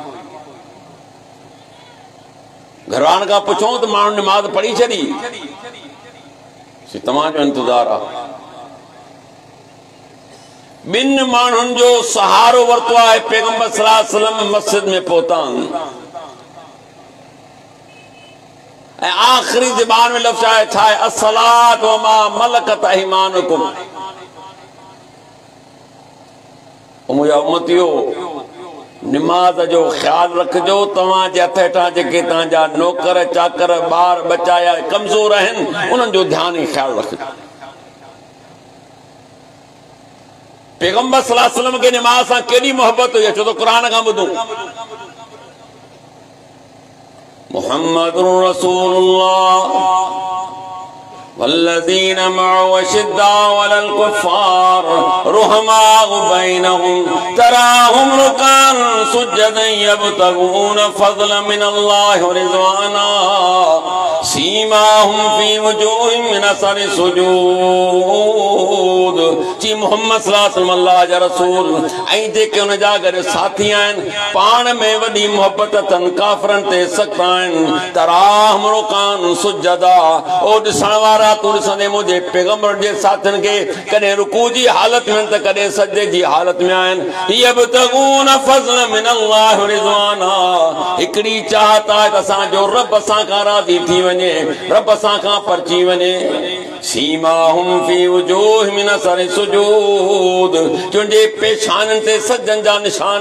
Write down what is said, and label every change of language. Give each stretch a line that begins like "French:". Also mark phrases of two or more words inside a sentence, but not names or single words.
Sindhi: घरवारनि खां पुछूं त माण्हू नमाज पढ़ी छॾी, तव्हांजो इंतज़ार आहे। 2 माण्हुनि जो सहारो वरितो आहे। पैगंबर
Arabic: صلى الله عليه وسلم
Sindhi: मस्जिद में पहुता ऐं आख़िरी ज़बान में लफ़्ज़ आहे, छा आहे,
Arabic: الصلاة وما ملكت أيمانكم.
Sindhi: मुंहिंजा उम्मतियो, नमाज जो ख्याल रखजो। तव्हांजे हथ हेठां जेके तव्हांजा नौकर चाकर ॿार बच्चा या कमज़ोर आहिनि, उन्हनि जो ध्यानु ऐं ख्याल रखजो। पैगंबर
Arabic: صلى الله عليه وسلم
Sindhi: खे नमाज सां केॾी मोहबत हुई, छो त क़ुरान खां ॿुधूं।
Arabic: محمد رسول الله والذين معه أشداء على الكفار رحماء بينهم تراهم ركعا سجدا يبتغون فضلا من الله ورضوانا سيماهم في وجوههم من أثر
Sindhi: सुजूद जी मोहम्मद
Arabic: صلى الله عليه وسلم
Sindhi: अल्लाह जा रसूल ऐं जेके उन जा गॾु साथी आहिनि पाण में वॾी मोहबत अथनि काफ़रनि ते सख़्त आहिनि
Arabic: تراهم ركعا
Sindhi: सुजदा ओ ॾिसण वारा तूं ॾिसंदे मुंहिंजे पैगंबर जे साथियुनि खे कॾहिं रुकू जी हालत में त कॾहिं सजदे जी हालत में आहिनि
Arabic: يبتغون فضل من الله رضوانا
Sindhi: हिकिड़ी चाहत आहे त असांजो रब असां खां राज़ी थी वञे रब असां खां परची वञे
Arabic: سيماهم في وجوههم من أثر سجود
Sindhi: तुंहिंजे पेशाननि ते सजदनि जा निशान